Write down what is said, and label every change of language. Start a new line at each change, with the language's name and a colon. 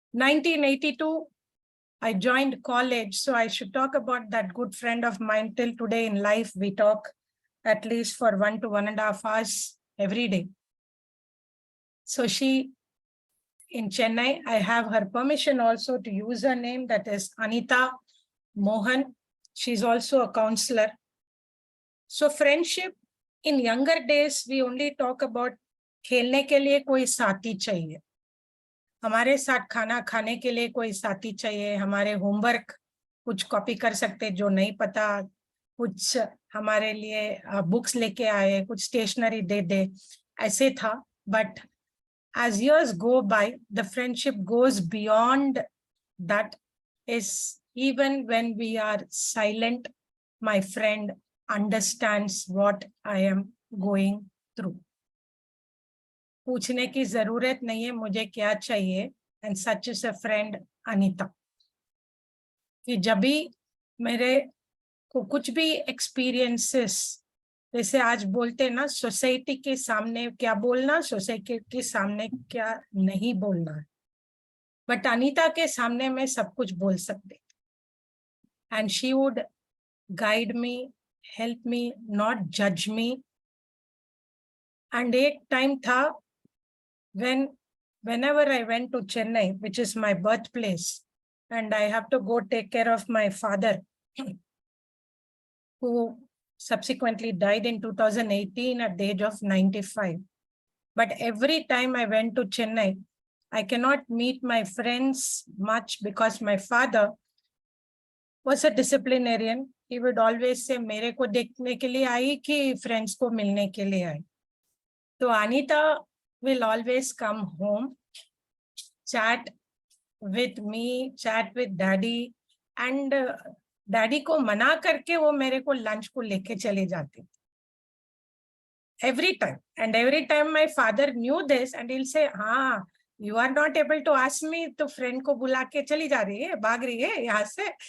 English: 1982, I joined college. So I should talk about that good friend of mine. Till today in life, we talk at least for 1 to 1.5 hours every day. So she, in Chennai, I have her permission also to use her name, that is Anita Mohan. She's also a counselor.
Hindi: So friendship, in younger days, we only talk about खेलने के लिए कोई साथी चाहिए, हमारे साथ खाना खाने के लिए कोई साथी चाहिए, हमारे होमवर्क कुछ कॉपी कर सकते जो नहीं पता, कुछ हमारे लिए बुक्स लेके आए, कुछ स्टेशनरी दे दे, ऐसे था.
English: But as years go by, the friendship goes beyond that. Is even when we are silent, my friend understands what I am going through.
Hindi: पूछने की जरूरत नहीं है मुझे क्या चाहिए.
English: And such is a friend Anita.
Hindi: कि जब भी मेरे को कुछ भी experiences, जैसे आज बोलते हैं ना, सोसाइटी के सामने क्या बोलना, सोसाइटी के सामने क्या नहीं बोलना, बट अनीता के सामने मैं सब कुछ बोल सकते.
English: And she would guide me, help me, not जज मी. And एक time था whenever I went to Chennai, which is my birthplace, and I have to go take care of my father, who subsequently died in 2018 at the age of 95. But every time I went to Chennai, I cannot meet my friends much because my father was a disciplinarian.
Hindi: He would always say, मेरे को देखने के लिए आई कि friends को मिलने के लिए आई.
English: So Anita will always come home, chat with me, chat with daddy, and daddy को मना करके वो मेरे को lunch को लेके चले जाती. Every time. And every time my father knew this, and he'll say, हाँ, you are not able to ask me, तो friend को बुला के चली जा रही है, भाग रही है यहाँ से.